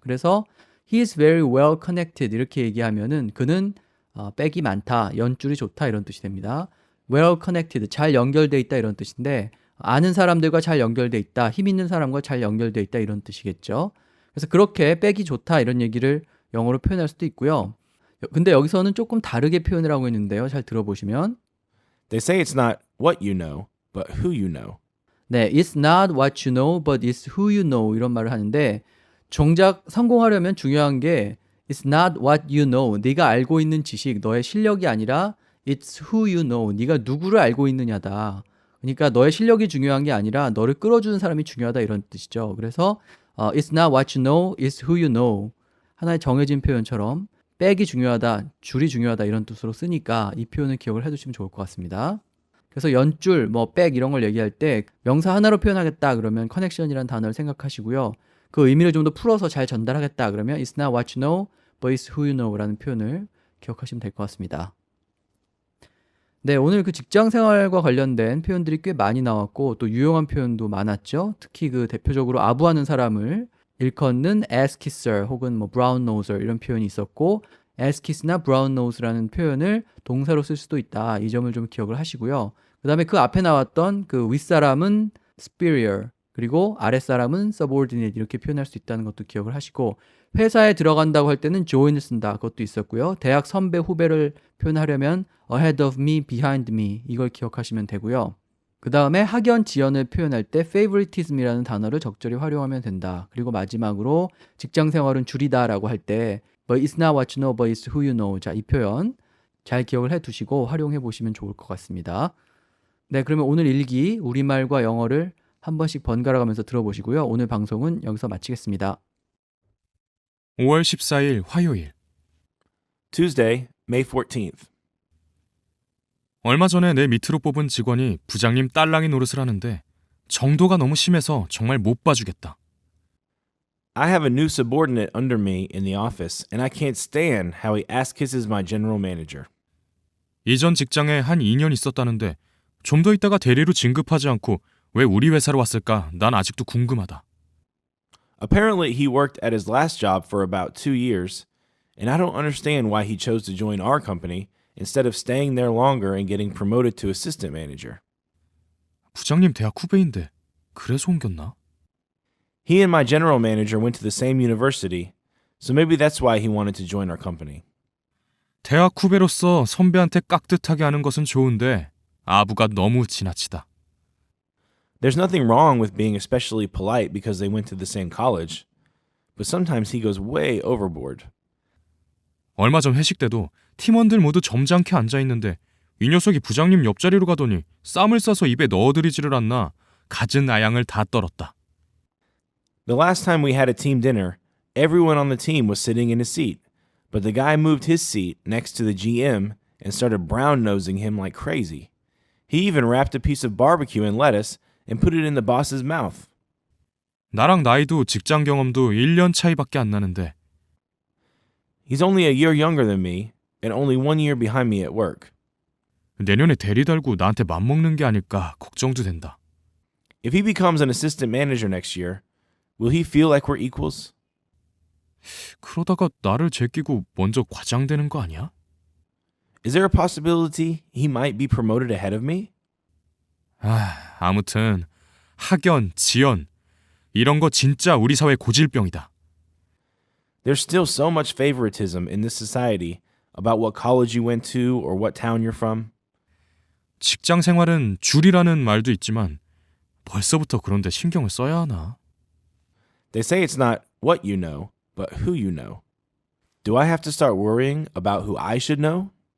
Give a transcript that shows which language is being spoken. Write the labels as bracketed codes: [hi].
[ko] 그래서 [en] he is very well connected [ko] 이렇게 얘기하면은 그는 백이 많다, 연줄이 좋다 이런 뜻이 됩니다. [en] well connected, [ko] 잘 연결돼 있다 이런 뜻인데 아는 사람들과 잘 연결돼 있다, 힘 있는 사람과 잘 연결돼 있다 이런 뜻이겠죠. 그래서 그렇게 백이 좋다 이런 얘기를 영어로 표현할 수도 있고요. 근데 여기서는 조금 다르게 표현을 하고 있는데요. 잘 들어보시면 [en] They say it's not what you know, but who you know. [ko] 네, [en] it's not what you know, [ko] but it's who you know 이런 말을 하는데 정작 성공하려면 중요한 게 [en] it's not what you know, [ko] 네가 알고 있는 지식, 너의 실력이 아니라 [en] it's who you know, [ko] 네가 누구를 알고 있느냐다. 그러니까 너의 실력이 중요한 게 아니라 너를 끌어주는 사람이 중요하다 이런 뜻이죠. 그래서 [en] it's not what you know, it's who you know. [ko] 하나의 정해진 표현처럼 백이 중요하다, 줄이 중요하다 이런 뜻으로 쓰니까 이 표현을 기억을 해두시면 좋을 것 같습니다. 그래서 연줄, 백 이런 걸 얘기할 때 명사 하나로 표현하겠다 그러면 connection이라는 단어를 생각하시고요. 그 의미를 좀 더 풀어서 잘 전달하겠다 그러면 [en] it's not what you know, [ko] but it's who you know 라는 표현을 기억하시면 될 것 같습니다. 네, 오늘 그 직장 생활과 관련된 표현들이 꽤 많이 나왔고 또 유용한 표현도 많았죠. 특히 그 대표적으로 아부하는 사람을 일컫는 ass kisser 혹은 brown noser 이런 표현이 있었고 ass kiss나 brown nose라는 표현을 동사로 쓸 수도 있다. 이 점을 좀 기억을 하시고요. 그 다음에 그 앞에 나왔던 그 윗사람은 superior 그리고 아랫사람은 subordinate 이렇게 표현할 수 있다는 것도 기억을 하시고 회사에 들어간다고 할 때는 join을 쓴다. 그것도 있었고요. 대학 선배 후배를 표현하려면 ahead of me, behind me 이걸 기억하시면 되고요. 그 다음에 학연, 지연을 표현할 때 favoritism이라는 단어를 적절히 활용하면 된다. 그리고 마지막으로 직장 생활은 줄이다 라고 할 [en] 때 But it's not what you know, but it's who you know. [ko] 자, 이 표현 잘 기억을 해두시고 활용해 보시면 좋을 것 같습니다. 네, 그러면 오늘 일기 우리말과 영어를 한 번씩 번갈아 가면서 들어보시고요. 오늘 방송은 여기서 마치겠습니다. 5월 14일 화요일. [en] Tuesday, May 14th. [ko] 얼마 전에 내 밑으로 뽑은 직원이 부장님 딸랑이 노릇을 하는데 정도가 너무 심해서 정말 못 봐주겠다. [en] I have a new subordinate under me in the office, and I can't stand how he ass kisses my general manager. [ko] 이전 직장에 한 2년 있었다는데 좀 더 있다가 대리로 진급하지 않고 왜 우리 회사로 왔을까? 난 아직도 궁금하다. [en] Apparently, he worked at his last job for about 2 years, and I don't understand why he chose to join our company instead of staying there longer and getting promoted to assistant manager. [ko] 부장님 대학 후배인데 그래서 옮겼나? [en] He and my general manager went to the same university, so maybe that's why he wanted to join our company. [ko] 대학 후배로서 선배한테 깍듯하게 하는 것은 좋은데 아부가 너무 지나치다. [en] There's nothing wrong with being especially polite because they went to the same college, but sometimes he goes way overboard. [ko] 얼마 전 회식 때도 팀원들 모두 점잖게 앉아있는데 이 녀석이 부장님 옆자리로 가더니 쌈을 싸서 입에 넣어들이지를 않나 갖은 아양을 다 떨었다. [en] The last time we had a team dinner, everyone on the team was sitting in his seat, but the guy moved his seat next to the GM and started brown-nosing him like crazy. He even wrapped a piece of barbecue in lettuce and put it in the boss's mouth. [ko] 나랑 나이도 직장 경험도 1년 차이밖에 안 나는데 [en] He's only a year younger than me and only 1 year behind me at work. [ko] 내년에 대리 달고 나한테 맘먹는 게 아닐까 걱정도 된다. [en] If he becomes an assistant manager next year, will he feel like we're equals? [ko] 그러다가 나를 제끼고 먼저 과장되는 거 아니야? [en] Is there a possibility he might be promoted ahead of me? [ko] 아무튼 학연, 지연 이런 거 진짜 우리 사회 고질병이다. [en] There's still so much favoritism in this society about what college you went to or what town you're from. [ko] 직장 생활은 줄이라는 말도 있지만 벌써부터 그런데 신경을 써야 하나? [en] They say it's not what you know, but who you know. Do I have to start worrying about who I should know?